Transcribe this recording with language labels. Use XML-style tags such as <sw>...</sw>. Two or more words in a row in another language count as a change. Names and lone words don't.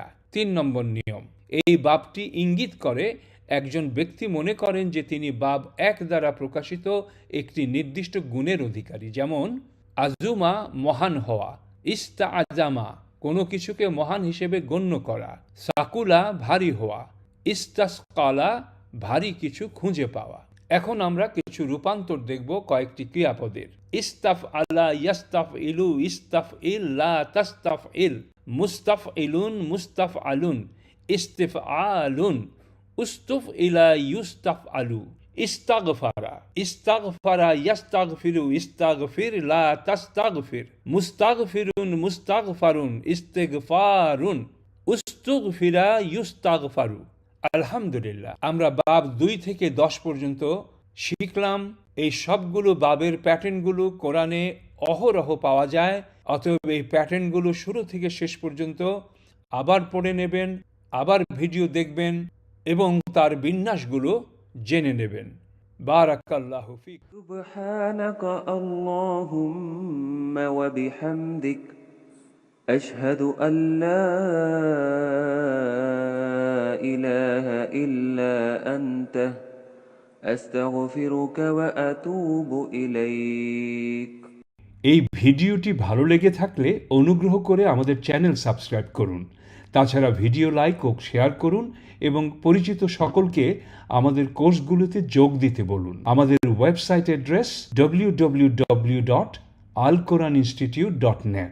<bn>3 নম্বর নিয়ম, এই বাবটি ইঙ্গিত করে একজন ব্যক্তি মনে করেন যে তিনি বাব 1 দ্বারা প্রকাশিত একটি নির্দিষ্ট গুণের অধিকারী, যেমন আজুমা মহান হওয়া,</bn> <ar>استعظم</ar> <bn>কোনো কিছুকে মহান হিসেবে গণ্য করা, সাকুলা ভারী হওয়া, ইস্তাসকালা ভারী কিছু খুঁজে পাওয়া। এখন আমরা কিছু রূপান্তর দেখব কয়েকটি ক্রিয়াপদের।</bn> <ar>استفعل يستفعل، استفعل لا تستفعل، مستفعِل مستفعَل، استفعال، استُفعِل يُستفعَل، استغفر، استغفر يستغفر، استغفر لا تستغفر، مستغفِر مستغفَر، استغفار، استُغفِر يُستغفَر.</ar> <bn>আলহামদুলিল্লাহ, আমরা বাব 2 থেকে 10 পর্যন্ত শিখলাম। এই সবগুলো বাবের প্যাটার্নগুলো কোরআনে অহরহ পাওয়া যায়। অতএব এই প্যাটার্নগুলো শুরু থেকে শেষ পর্যন্ত আবার পড়ে নেবেন, আবার ভিডিও দেখবেন এবং তার বিন্যাসগুলো জেনে নেবেন।</bn> <ar>بارك الله فيك. سبحانك اللهم وبحمدك أشهد أن لا إله إلا أنت أستغفرك وأتوب إليك।</ar> <bn>এই ভিডিওটি ভালো লেগে থাকলে অনুগ্রহ করে আমাদের চ্যানেল সাবস্ক্রাইব করুন। তাছাড়া ভিডিও লাইক ও শেয়ার করুন এবং পরিচিত সকলকে আমাদের কোর্সগুলোতে যোগ দিতে বলুন। আমাদের ওয়েবসাইট অ্যাড্রেস www.alquraninstitute.net।</bn>